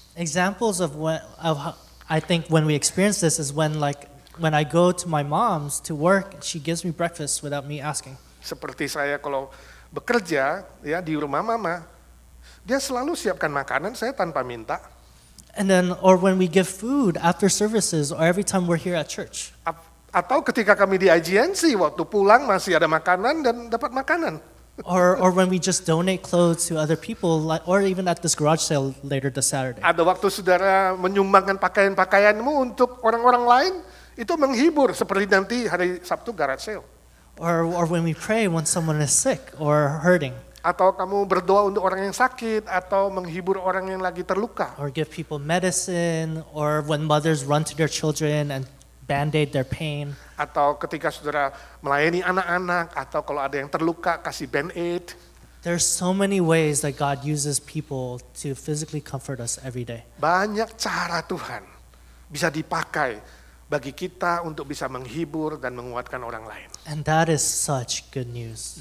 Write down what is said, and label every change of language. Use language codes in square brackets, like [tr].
[en] Examples of I think when we experience this is when I go to my mom's to work, she gives me breakfast without me asking. [id] Seperti saya kalau bekerja ya di rumah mama, dia selalu siapkan makanan saya tanpa minta. [en] And then, or when we give food after services or every time we're here at church. [id] Atau ketika kami di IGNC, waktu pulang masih ada makanan dan dapat makanan. [en] Or when we just donate clothes to other people, or even at this garage sale later this Saturday. [id] Ada waktu saudara menyumbangkan pakaian-pakaianmu untuk orang-orang lain, itu menghibur seperti nanti hari Sabtu garage sale. [en] Or when we pray when someone is sick or hurting. [id] Atau kamu berdoa untuk orang yang sakit, atau menghibur orang yang lagi terluka. [en] Or give people medicine, or when mothers run to their children and band-aid their pain. [id] Atau ketika saudara melayani anak-anak, atau kalau ada yang terluka kasih band-aid. [en] There's so many ways that God uses people to physically comfort us every day. [id] Banyak cara Tuhan bisa dipakai bagi kita untuk bisa menghibur dan menguatkan orang lain. [en] And that is such good news.